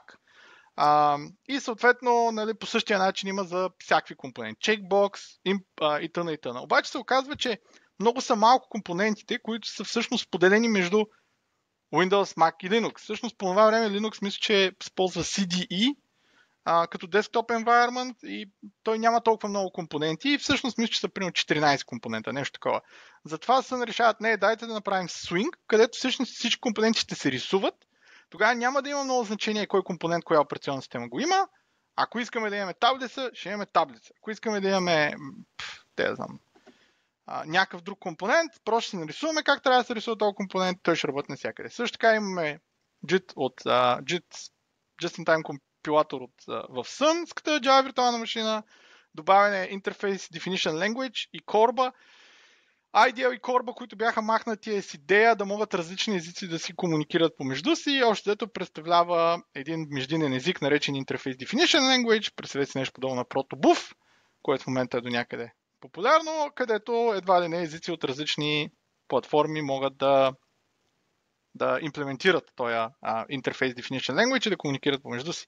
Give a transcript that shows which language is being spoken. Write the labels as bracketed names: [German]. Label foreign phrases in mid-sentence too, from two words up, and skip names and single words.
[Bulgarian] И съответно, нали, по същия начин има за всякакви компоненти. Checkbox и т.н. Обаче се оказва, че много са малко компонентите, които са всъщност поделени между Windows, Mac и Linux. Всъщност по това време Linux мисля, че използва CDE, като [English] desktop environment [Bulgarian] и той няма толкова много компоненти и всъщност мисля, че са примерно 14 компонента, нещо такова. Затова се решават, не, дайте да направим Swing, където всъщност всички компоненти ще се рисуват. Тогава няма да има много значение кой компонент, коя операционна система го има. Ако искаме да имаме таблица, ще имаме таблица. Ако искаме да имаме, някакъв друг компонент, просто ще нарисуваме как трябва да се рисува този компонент, той ще работи навсякъде. Също така имаме JIT от JIT, Just-in-Time компилатор в Sun, ската Java виртуална машина, добавяне [English] Interface Definition Language [Bulgarian] и Corba. IDL и Corba, които бяха махнати с идея да могат различни езици да си комуникират помежду си и още дето представлява един междинен език, наречен [English] Interface Definition Language, [Bulgarian] представете си нещо подобно на ProtoBuf, което в момента е до някъде популярно, където едва ли не езици от различни платформи могат да имплементират този [English] Interface Definition Language [Bulgarian] и да комуникират помежду си.